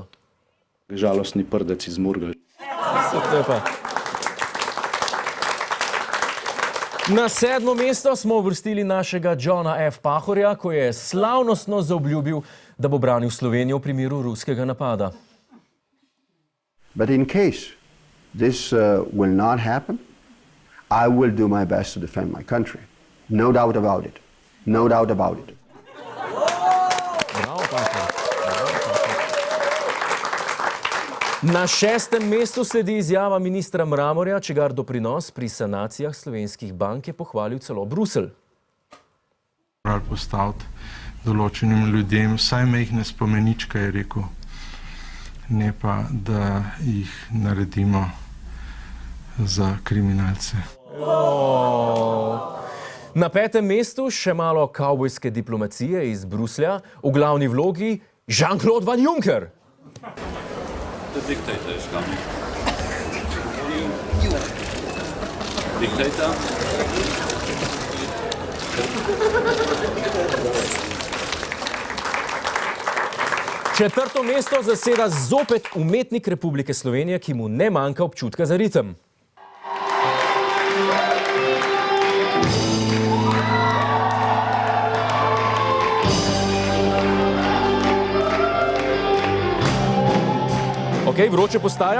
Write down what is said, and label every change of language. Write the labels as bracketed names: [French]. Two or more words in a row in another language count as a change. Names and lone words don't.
[Slovenian] Žalostni prdec iz Murgel. Na 7. mesto smo uvrstili našega Johna F. Pahorja, ko je slavnostno zaobljubil, da bo branil Slovenijo v primeru ruskega napada. [English] But in case this will not happen, I will do my best to defend my country. No doubt about it. No doubt about it. [Slovenian] Bravo, Pahor. Na 6. mestu sledi izjava ministra Mramorja, čigar doprinos pri sanacijah slovenskih bank je pohvalil celo Bruselj. Morali postaviti določenim ljudem vsaj majhne spomeničke, je rekel, ne pa, da jih naredimo za kriminalce. Na 5. mestu še malo kavbojske diplomacije iz Bruslja, v glavni vlogi Jean-Claude Van Juncker. [English] The dictator is coming. Dictator. [Slovenian] Četrto mesto zaseda zopet umetnik Republike Slovenije, ki mu ne manjka občutka za ritem. Vroče postaja.